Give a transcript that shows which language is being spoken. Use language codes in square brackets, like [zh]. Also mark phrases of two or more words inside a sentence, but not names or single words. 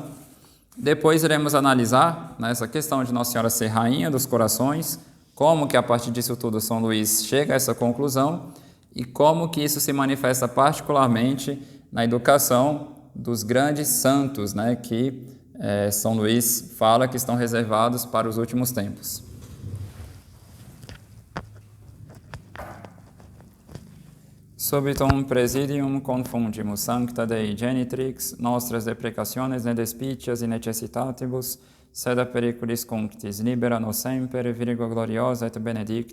[pt] Depois iremos analisar, né, essa questão de Nossa Senhora ser rainha dos corações, como que a partir disso tudo São Luís chega a essa conclusão e como que isso se manifesta particularmente na educação dos grandes santos, né, que São Luís fala que estão reservados para os últimos tempos. [la] Subitum presidium confundimus sancta Dei genitrix, nostras deprecationes ne despicias in necessitatibus, sed a periculis cunctis, libera nos semper, Virgo gloriosa et benedicta.